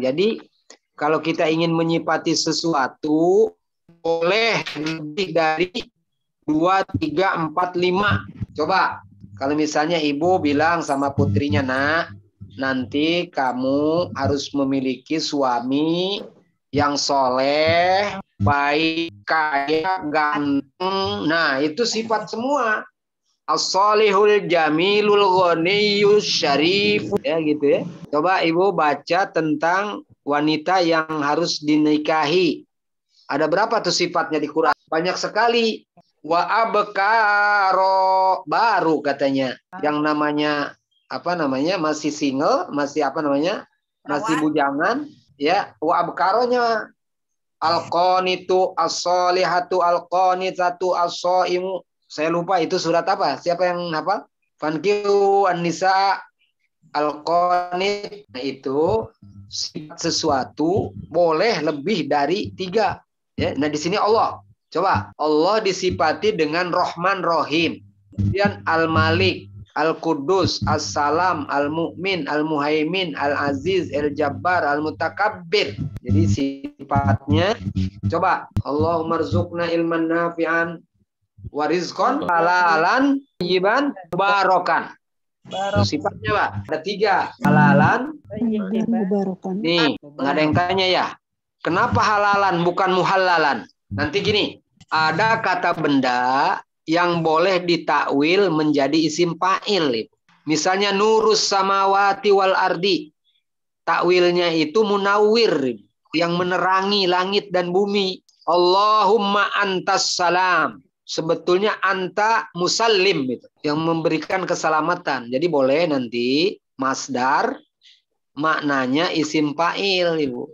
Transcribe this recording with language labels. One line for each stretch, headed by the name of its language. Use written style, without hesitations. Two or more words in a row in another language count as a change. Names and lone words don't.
Indonesian: Jadi kalau kita ingin menyifati sesuatu boleh lebih dari 2, 3, 4, 5. Coba kalau misalnya ibu bilang sama putrinya, nak, nanti kamu harus memiliki suami yang soleh, baik, kaya, ganteng. Nah, itu sifat semua.
Arabic: الصالح الجميل الغني الشريف.
Indonesian: Ya gitu ya. Coba ibu baca tentang wanita yang harus dinikahi. Ada berapa tuh sifatnya di Quran? Banyak sekali.
Arabic: وأبكارا,
Indonesian: baru katanya. Yang namanya apa namanya, masih single, masih apa namanya, masih bujangan, ya.
Arabic: وأبكارا القانت الصالحات القانتات الصائم.
Indonesian: Saya lupa itu surat apa, siapa yang hafal?
Arabic: فانكحوا النساء القانت.
Indonesian: Nah, itu sifat sesuatu boleh lebih dari 3, ya. Nah, di sini Allah, coba Allah disifati dengan Rahman Rahim, kemudian Al-Malik, Al-Quddus, As-Salam, Al-Mu'min, Al-Muhaimin, Al-Aziz, Al-Jabbar, Al-Mutakabbir. Jadi sifatnya, coba
Arabic: اللهم ارزقنا علما نافعا ورزقا حلالا طيبا بركا.
Indonesian: Sifatnya Pak, ada 3. Halalan, Mubarokan. nih nggak ada yang tanya ya, kenapa halalan bukan muhallalan? Nanti gini, ada kata benda yang boleh ditakwil menjadi isim fa'il. Misalnya
Arabic: نور السماوات والأرض.
Indonesian: Takwilnya itu munawwir, yang menerangi langit dan bumi.
Arabic: اللهم أنت السلام.
Indonesian: Sebetulnya
Arabic: أنت مسلم,
Indonesian: gitu, yang memberikan keselamatan. Jadi boleh nanti masdar maknanya isim fa'il, Ibu.